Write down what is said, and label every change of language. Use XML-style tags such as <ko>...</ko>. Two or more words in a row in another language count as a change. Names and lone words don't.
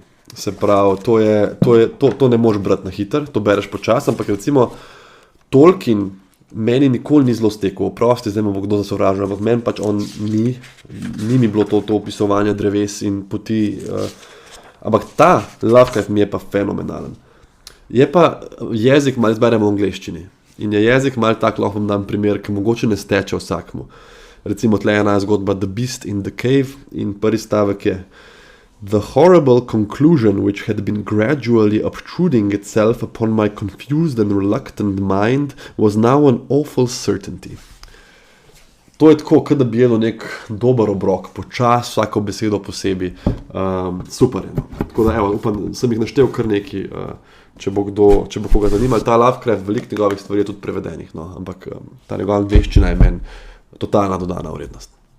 <sl>Se pravi, to ne moš brati na hiter, to bereš počas, ampak recimo Tolkien meni nikoli ni zelo stekel, oprosti, zdaj me bo kdo zasovražil, ampak meni pač on ni mi bilo to opisovanje dreves in poti, ampak ta Lovecraft mi je pa fenomenalen. Je pa jezik malo izberemo v angleščini in je jezik malo tak, lahko vam dam primer, ki mogoče ne steče vsakmu. Recimo tle ena zgodba The Beast in the Cave in prvi stavek je</sl> <en>The horrible conclusion which had been gradually obtruding itself upon my confused and reluctant mind was now an awful certainty.</en> <sl>To je tako, kot da bi jedel nek dober obrok, počas, vsako besedo posebej, super je. Tako da, evo, upam, sem jih naštel kar neki, če bo koga zanimal. Ta Lovecraft, veliko njegovih stvari je tudi prevedenih, no, ampak ta njegova angleščina je meni totalna dodana vrednost.</sl>